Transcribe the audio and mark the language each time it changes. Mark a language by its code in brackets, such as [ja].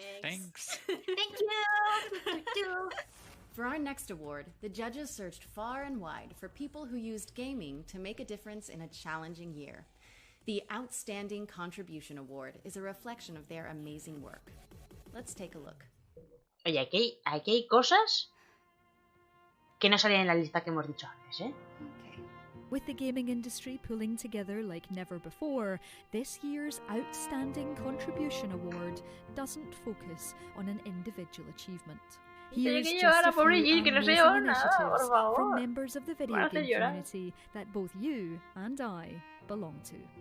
[en] Thanks. Thank you! For our next award, the judges searched far and wide for people who used gaming to make a difference in a challenging year. The Outstanding Contribution Award is a reflection of their amazing work. Let's take a look. [es] Oye, aquí hay cosas que no salían en la lista que hemos dicho antes, ¿eh? [en] With the gaming industry pulling together like never before, this year's Outstanding Contribution Award doesn't focus on an individual achievement. Here's just a few amazing initiatives from members of the video game community that both you and I belong to.